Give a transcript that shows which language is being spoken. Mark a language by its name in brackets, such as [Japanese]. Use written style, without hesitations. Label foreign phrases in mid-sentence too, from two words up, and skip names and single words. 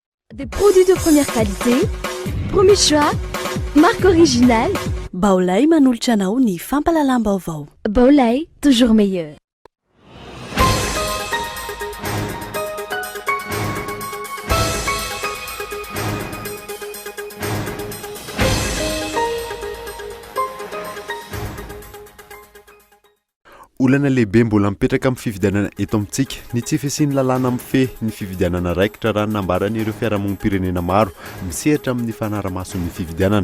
[French] Des produits de première qualité, premier choix, marque originale. [Malagasy] Baolay manolotra anao ny fampalalam-baovao. [French] Baolay, toujours meilleur. [Malagasy] olana lehibe mbola mipetraka amin'ny fifidianana eto amintsika ny tsy fisiany lalàna amin'ny fe ny fifidianana raikitra raha nambaran'ireo fiarahamonim-pirenena maro misehatra amin'ny fanaramason'ny fifidianana.